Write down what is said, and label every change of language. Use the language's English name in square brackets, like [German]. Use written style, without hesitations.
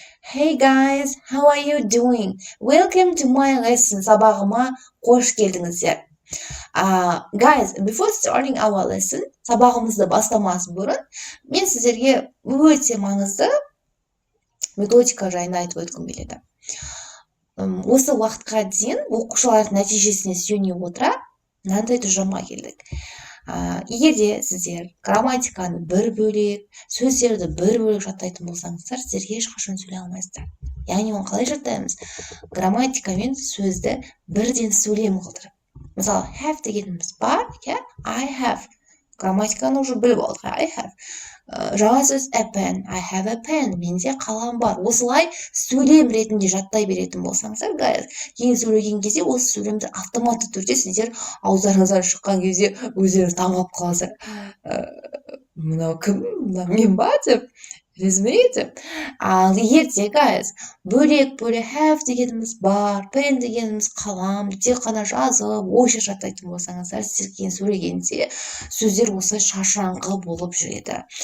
[English] Hey guys, how are you doing? Welcome to my lesson. [Kazakh] Сабағыма қош келдіңіздер. [English] Guys, before starting our lesson, [Kazakh] сабағымызды бастамас бұрын, мен сіздерге өте маңызды методика жайында айтып өткім келеді. Осы уақытқа дейін оқушылардың нәтижесіне сүйене отыра, мынандай тұжырымға келдік. Егер де сіздер грамматиканы бір бөлек, сөздерді бір бөлек жаттайтын болсаңыздар, сіздер ешқашан сөйлей алмайсыздар. Яғни оны қалай жаттаймыз? Грамматикамен сөзді бірден сөйлем қылдырып. Мысалы, have дегеніміз бар, I have. Грамматиканы уже біліп алдық, I have. Жаңа сөз [English] a pen, I have a pen. [Kazakh] Менде қалам бар. Осылай сөйлем ретінде жаттай беретін болсаңыздар, guys, кейін сөйлеген кезде осы сөйлемді автоматты түрде сіздер ауздарыңыздан шыққан кезде өздеріңіз таңғалып қаласыздар. Мынау кім? Мынау мен ба деп. Резюмеете? Ал егер де, guys, бөлек have дегеніміз бар, pen дегеніміз қалам, тек қана жазып, ойша жаттайтын болсаңыздар, сіздер кейін сөйлегенде сөздер осылай шашыраңқы болып жүреді.